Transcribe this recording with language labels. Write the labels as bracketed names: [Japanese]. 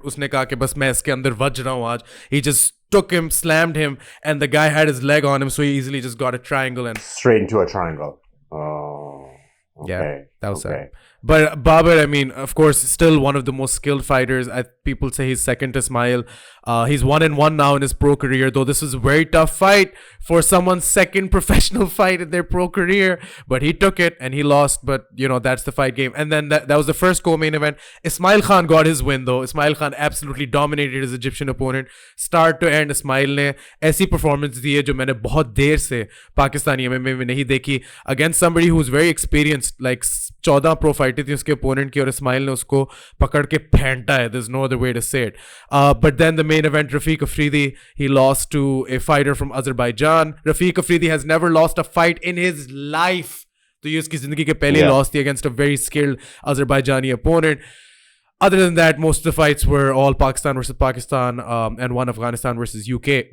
[Hindi] उसने कहा कि बस मैं इसके अंदर बज रहा हूँ आज. [English] He just took him, slammed him, and the guy had his leg on him, so he easily just got a triangle and straight into a triangle. Oh, okay. Yeah, that was sad. But Babar, I mean, of course, still one of the most skilled fighters. People say he's second to Ismail. He's 1-1 now in his pro career, though this was a very tough fight for someone's second professional fight in their pro career. But he took it and he lost. But, you know, that's the fight game. And then that was the first co-main event. Ismail Khan got his win, though. Ismail Khan absolutely dominated his Egyptian opponent. Start to end, [Hindi] Ismail ने ऐसी performance दी है जो मैंने बहुत देर से Pakistani MMA में नहीं देखी. [English] Against somebody who's very experienced, like 14 [Hindi] pro fight थी उसके opponent की और इस्माइल ने उसको पकड़ के फेंटा है. [English] There's no other way to say it. But then the main event, Rafiq Afridi, he lost to a fighter from Azerbaijan. Rafiq Afridi has never lost a fight in his life. [Hindi] तो ये उसकी जिंदगी के पहले [English] loss थी against a very skilled Azerbaijani opponent. Other than that, most of the fights were all Pakistan versus Pakistan and one Afghanistan versus UK.